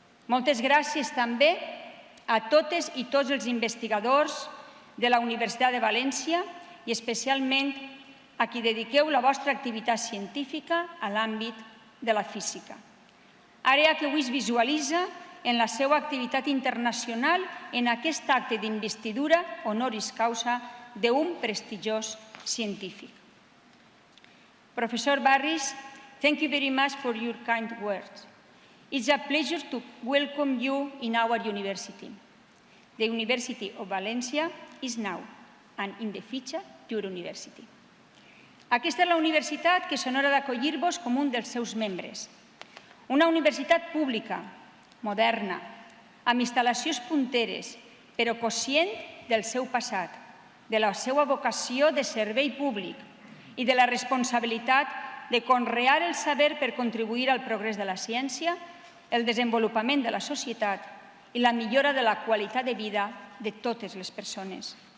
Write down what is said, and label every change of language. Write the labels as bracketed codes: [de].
[ca] Moltes gràcies també a totes i tots els investigadors de la Universitat de València i especialment a qui dediqueu la vostra activitat científica a l'àmbit de la física, àrea que avui es visualitza en la seva activitat internacional en aquest acte d'investidura honoris causa d'un prestigiós científic. [en] Professor Barish, thank you very much for your kind words. It's a pleasure to welcome you in our university. The University of Valencia is now, and in the future, your university. [ca] Aquesta és la universitat que s'honora d'acollir-vos com un dels seus membres. Una universitat pública, moderna, amb instal·lacions punteres, però conscient del seu passat, de la seva vocació de servei públic i de la responsabilitat de conrear el saber per contribuir al progrés de la ciència, el desenvolupament de la societat i la millora de la qualitat de vida de totes les persones.